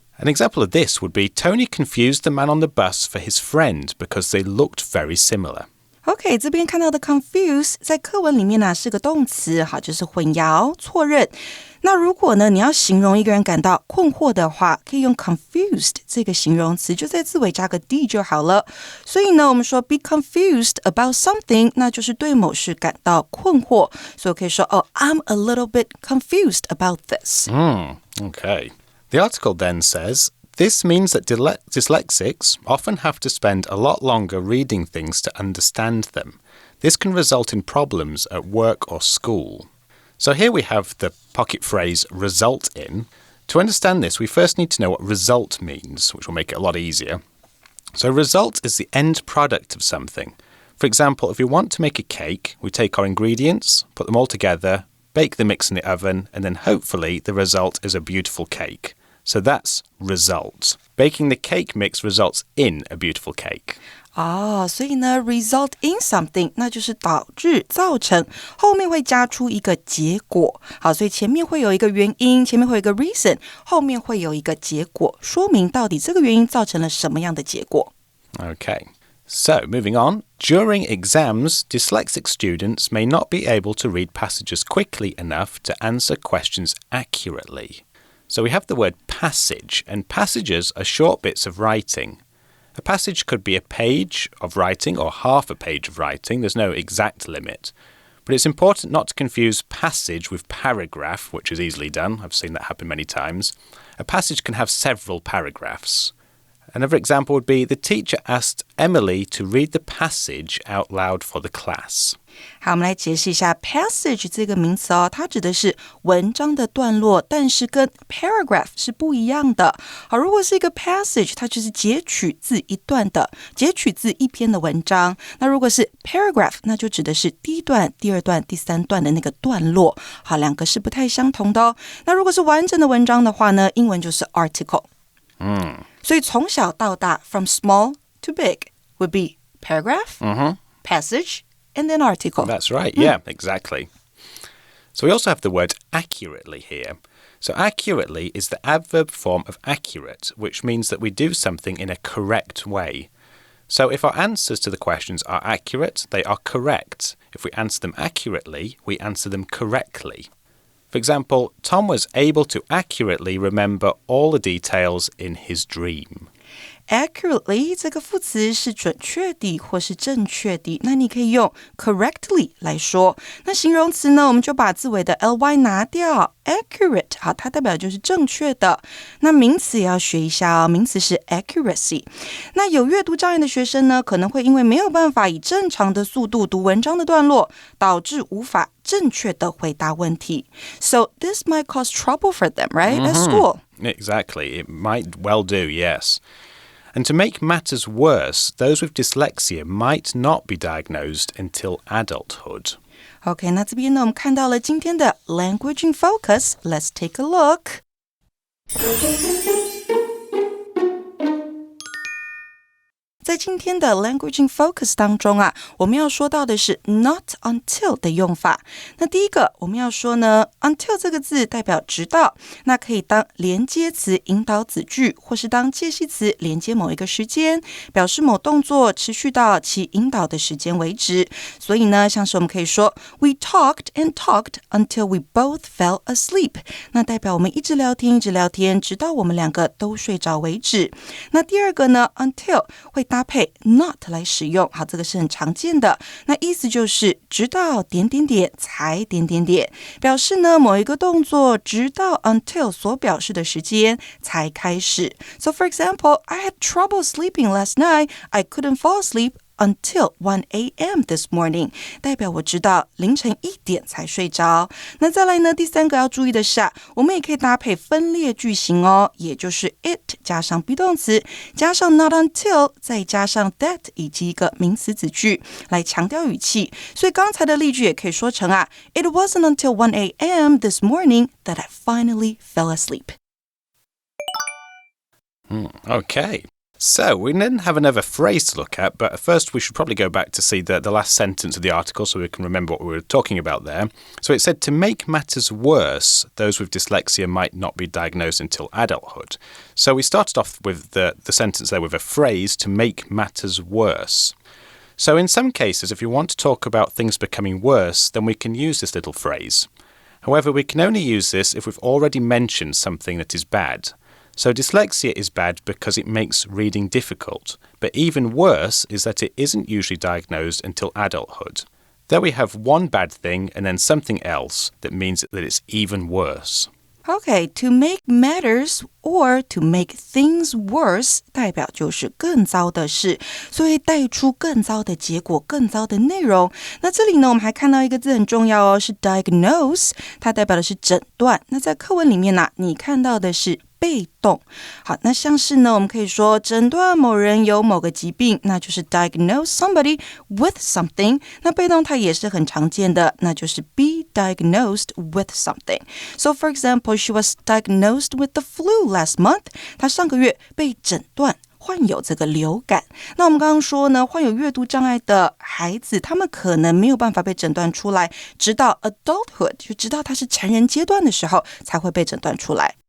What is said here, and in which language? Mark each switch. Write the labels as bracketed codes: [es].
[en] An example of this would be Tony confused the man on the bus for his friend because they looked very similar. [zh] OK， 这边看到的 confuse 在课文里面是个动词，好，就是混淆、错认。那如果呢，你要形容一个人感到困惑的话，可以用 confused 这个形容词，就在字尾加个 d 就好了。所以呢，我们说 be confused about something， 那就是对某事感到困惑。所以我可以说 [en] I'm a little bit confused about this. Okay. The article then says,This means that dyslexics often have to spend a lot longer reading things to understand them. This can result in problems at work or school. So here we have the pocket phrase result in. To understand this, we first need to know what result means, which will make it a lot easier. So result is the end product of something. For example, if we want to make a cake, we take our ingredients, put them all together, bake the mix in the oven, and then hopefully the result is a beautiful cake. So that's result. Baking the cake mix results in a beautiful cake. [zh] 所以呢 result in something 那就是导致造成后面会加出一个结果好所以前面会有一个原因前面会有一个 reason 后面会有一个结果说明到底这个原因造成了什么样的结果 [en] Okay. So, moving on. During exams, dyslexic students may not be able to read passages quickly enough to answer questions accurately. So we have the word passage, and passages are short bits of writing.A passage could be a page of writing or half a page of writing. There's no exact limit. But it's important not to confuse passage with paragraph, which is easily done. I've seen that happen many times. A passage can have several paragraphs. Another example would be the teacher asked Emily to read the passage out loud for the class. [zh] 好，我们来解释一下 passage 这个名词它指的是文章的段落，但是跟 paragraph 是不一样的。好，如果是一个 passage， 它就是截取自一段的，截取自一篇的文章。那如果是 paragraph， 那就指的是第一段、第二段、第三段的那个段落。好，两个是不太相同的哦。那如果是完整的文章的话呢，英文就是 article。所以从小到大 [en] from small to big would be paragraph, passage, and then article. That's right, yeah, exactly. So we also have the word accurately here. So accurately is the adverb form of accurate, which means that we do something in a correct way. So if our answers to the questions are accurate, they are correct. If we answer them accurately, we answer them correctly.For example, Tom was able to accurately remember all the details in his dream. [zh] Accurately 这个副词是准确的或是正确的，那你可以用 correctly 来说。那形容词呢，我们就把字尾的 ly 拿掉 accurate 好，它代表就是正确的。那名词也要学一下哦，名词是 accuracy。那有阅读障碍的学生呢，可能会因为没有办法以正常的速度读文章的段落，导致无法正确的回答问题。 [en] So this might cause trouble for them, right? At school. Exactly. It might well do, yes.And to make matters worse, those with dyslexia might not be diagnosed until adulthood. [zh] OK, 那这边呢，我们看到了今天的 Language in Focus. [en] Let's take a look. [zh] 在今天的 Language in Focus 当中啊，我们要说到的是 not until 的用法。那第一个我们要说呢 until 这个字代表直到，那可以当连接词引导子句，或是当介系词连接某一个时间，表示某动作持续到其引导的时间为止。所以呢，像是我们可以说 [en] We talked and talked until we both fell asleep。 [zh] 那代表我们一直聊天，直到我们两个都睡着为止。那第二个呢 until 会搭配 not 来使用，好，这个是很常见的。那意思就是直到点点点才点点点，表示呢某一个动作直到 until 所表示的时间才开始。 [en] So for example, I had trouble sleeping last night. I couldn't fall asleep.Until 1 a.m. this morning [zh] 代表我直到凌晨1点才睡着。那再来呢，第三个要注意的是我们也可以搭配分裂句型哦，也就是 it 加上 be 动词，加上 not until， 再加上 that 以及一个名词子句来强调语气。所以刚才的例句也可以说成 [en] It wasn't until 1 a.m. this morning that I finally fell asleep. Okay.So, we then have another phrase to look at, but first we should probably go back to see the last sentence of the article so we can remember what we were talking about there. So it said, to make matters worse, those with dyslexia might not be diagnosed until adulthood. So we started off with the sentence there with a phrase, to make matters worse. So in some cases, if you want to talk about things becoming worse, then we can use this little phrase. However, we can only use this if we've already mentioned something that is bad.So dyslexia is bad because it makes reading difficult, but even worse is that it isn't usually diagnosed until adulthood. There we have one bad thing and then something else that means that it's even worse. Okay, to make matters or to make things worse [zh] 代表就是更糟的事，所以带出更糟的结果，更糟的内容。那这里呢，我们还看到一个字很重要哦，是 diagnose， 它代表的是诊断。那在课文里面呢，你看到的是被动。好，那像是呢，我们可以说诊断某人有某个疾病，那就是 diagnose somebody with something。那被动它也是很常见的，那就是 be diagnosed with something. [en] So for example, she was diagnosed with the flu last month. [zh] 她上个月被诊断患有这个流感。那我们刚刚说呢，患有阅读障碍的孩子，他们可能没有办法被诊断出来，直到 adulthood， 就直到他是成人阶段的时候才会被诊断出来。